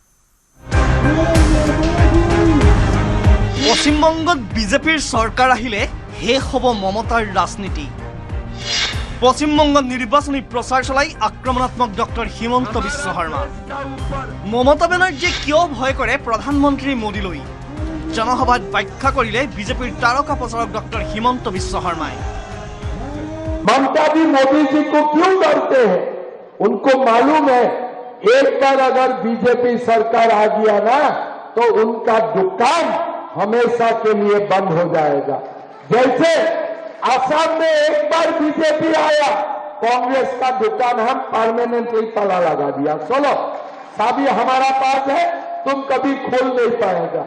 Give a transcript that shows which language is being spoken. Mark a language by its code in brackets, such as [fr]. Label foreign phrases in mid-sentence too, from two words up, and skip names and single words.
[as] পশ্চিমবংগত বিজেপিৰ চৰকাৰ আহিলে শেষ হ'ব মমতাৰ ৰাজনীতি। পশ্চিমবংগত নিৰ্বাচনী প্ৰচাৰ চলাই আক্ৰমণাত্মক ডক্টৰ হিমন্ত বিশ্ব শৰ্মা। মমতা বেনাৰ্জীয়ে কিয় ভয় কৰে প্ৰধানমন্ত্ৰী মোদীলৈ? জনসভাত ব্যাখ্যা কৰিলে বিজেপিৰ তাৰকা প্ৰচাৰক ডক্টৰ হিমন্ত বিশ্ব শৰ্মাই। [hi] ममता भी मोदी जी को क्यों डरते हैं? उनको मालूम है एक बार अगर बीजेपी सरकार आ गया ना तो उनका दुकान हमेशा के लिए बंद हो जाएगा। जैसे असम में एक बार बीजेपी आया, कांग्रेस का दुकान हम परमानेंटली ताला लगा दिया, चलो चाबी हमारा पास है, तुम कभी खोल नहीं पाएगा।